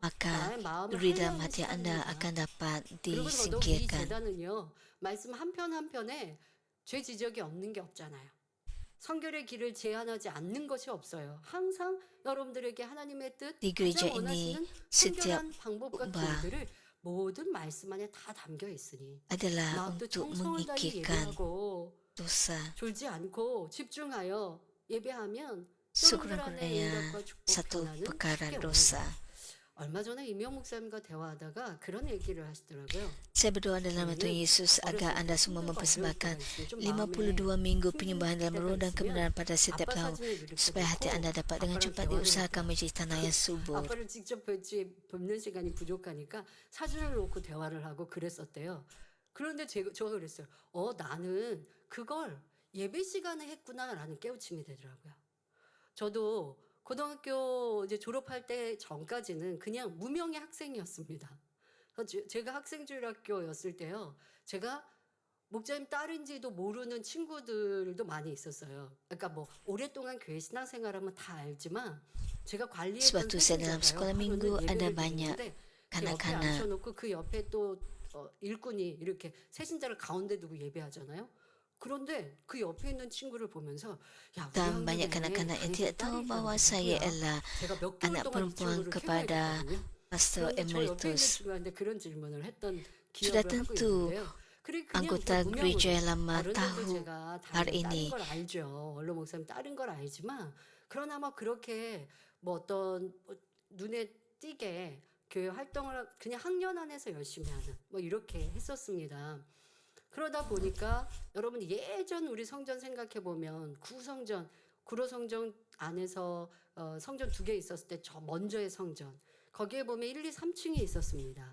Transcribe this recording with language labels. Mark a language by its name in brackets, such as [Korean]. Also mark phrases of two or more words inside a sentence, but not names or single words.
[Malay] maka [Korean] 나의 마음을 [Malay] duri dalam [Korean] 하나님 [Malay] hati Anda [Korean] 시간입니다. [Malay] akan dapat [Korean] 그리고 더더욱 이 [Malay] disingkirkan. [Korean] 재단은요 말씀 한 편 한 편에 죄 지적이 없는 게 없잖아요. 성결의 길을 제한하지 않는 것이 없어요. 항상 여러분들에게 하나님의 뜻, [Malay] Di gereja [Korean] 가장 [Malay] ini [Korean] 원하시는 [Malay] setiap [Korean] 성결한 방법과 [Malay] khotbah [Korean] 길들을 모든 말씀 안에 다 담겨 있으니 [Malay] adalah [Korean] 마음도 [Malay] untuk [Korean] 청성을 다해 [Malay] menyingkirkan [Korean] 예배하고 [Malay] dosa. [Korean] 졸지 않고 집중하여 예배하면 여러분들 안에 [Malay] Sekurang-kurangnya [Korean] 응답과 축복, [Malay] satu [Korean] 변화는 [Malay] perkara [Korean] 쉽게 [Malay] dosa. [Korean] 옵니다. 얼마 전에 이명 목사님과 대화하다가 그런 얘기를 하시더라고요. [Malay] Saya berdoa dalam nama Tuhan Yesus agar anda semua mempersembahkan 52 minggu penyembahan dalam roh dan kebenaran pada setiap tahun supaya hati anda dapat dengan cepat diusahakan menjadi tanah yang subur. [Korean] 아빠를 직접 뵙는 시간이 부족하니까 사진을 놓고 대화를 하고 그랬었대요. 그런데 제가 그랬어요. 나는 그걸 예배 시간에 했구나라는 깨우침이 되더라고요. 저도 고등학교 이제 졸업할 때 전까지는 그냥 무명의 학생이었습니다. 제가 학생주일학교였을 때요. 제가 목사님 딸인지도 모르는 친구들도 많이 있었어요. 그러니까 뭐 오랫동안 교회 신앙생활하면 다 알지만 제가 관리했던 [Malay] Sebab tu saya dalam sekolah minggu ada banyak [Korean] 옆에 [Malay] kanak-kanak. [Korean] 앉혀놓고 그 옆에 또 일꾼이 이렇게 세신자를 가운데 두고 예배하잖아요. 그런데 그 옆에 있는 친구를 보면서 야, 우리 [Malay] Dan banyak [Korean] 학년에 [Malay] kanak-kanak yang [Korean] 당신 [Malay] tidak tahu [Korean] 딸이 [Malay] bahawa [Korean] 있다는 [Malay] saya [Korean] 거야. [Malay] adalah [Korean] 제가 몇 개월 [Malay] anak [Korean] 동안 이 [Malay] perempuan [Korean] 친구를 [Malay] kepada [Korean] 케어했거든요. [Malay] Pastor [Korean] 그런데 저 옆에 있는 [Malay] Emeritus. [Korean] 친구한테 그런 질문을 했던 [Malay] Sudah [Korean] 기억을 하고 [Malay] tentu [Korean] 있는데요. 그냥 [Malay] anggota [Korean] 무명으로 [Malay] gereja yang lama [Korean] 어른들도 [Malay] tahu [Korean] 제가 [Malay] hal [Korean] 당연히 [Malay] ini. [Korean] 다른 걸 알죠. 원로 목사님 다른 걸 알지만 그러나 뭐 그렇게 뭐 어떤 눈에 띄게 교회 활동을 그냥 학년 안에서 열심히 하는 뭐 이렇게 했었습니다. 그러다 보니까 여러분 예전 우리 성전 생각해 보면 구성전, 구로성전 안에서 성전 2개 있었을 때 저 먼저의 성전 거기에 보면 1, 2, 3층이 있었습니다.